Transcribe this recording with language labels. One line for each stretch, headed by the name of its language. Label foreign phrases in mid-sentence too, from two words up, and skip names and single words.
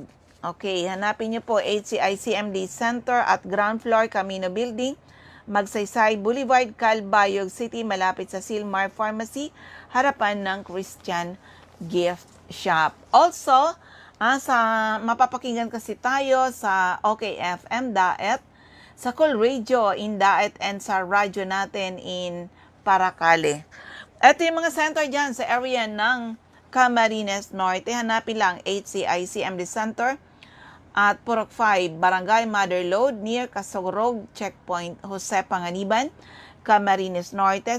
Filipino: Okay, hanapin niyo po HCI CMD Center at ground floor Camino Building, Magsaysay Boulevard, Calbayog City, malapit sa Silmar Pharmacy, harapan ng Christian Gift Shop. Also, sa mapapakinggan kasi tayo sa OKFM Daet, sa Cool Radio in Daet, and sa radyo natin in Paracale. Ito yung mga center dyan sa area ng Camarines Norte. Hanapin lang HCIC MD Center at Purok 5, Barangay Mother Lode, near Kasorog Checkpoint, Jose Panganiban, Camarines Norte.